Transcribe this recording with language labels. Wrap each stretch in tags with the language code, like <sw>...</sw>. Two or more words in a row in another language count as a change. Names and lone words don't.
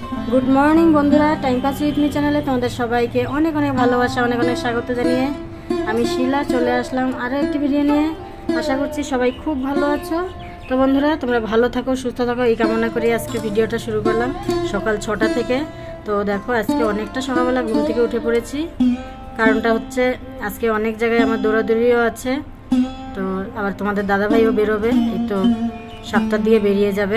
<en>good morning</en> <bn>বন্ধুরা</bn> <en>time pass with me</en> <bn>চ্যানেলে তোমাদের সবাইকে অনেক অনেক ভালোবাসা অনেক অনেক স্বাগত জানিয়ে আমি শীলা চলে আসলাম আরো একটি ভিডিও নিয়ে। আশা করছি সবাই খুব ভালো আছো। তো বন্ধুরা তোমরা ভালো থাকো সুস্থ থাকো এই কামনা করে আজকে ভিডিওটা শুরু করলাম সকাল 6টা থেকে। তো দেখো আজকে অনেকটা সকালবেলা ঘুম থেকে উঠে পড়েছি, কারণটা হচ্ছে আজকে অনেক জায়গায় আমার দৌড়াদৌড়িও আছে। তো আবার তোমাদের দাদা ভাইও বেরোবে, এই তো 7টার দিকে বেরিয়ে যাবে।</bn>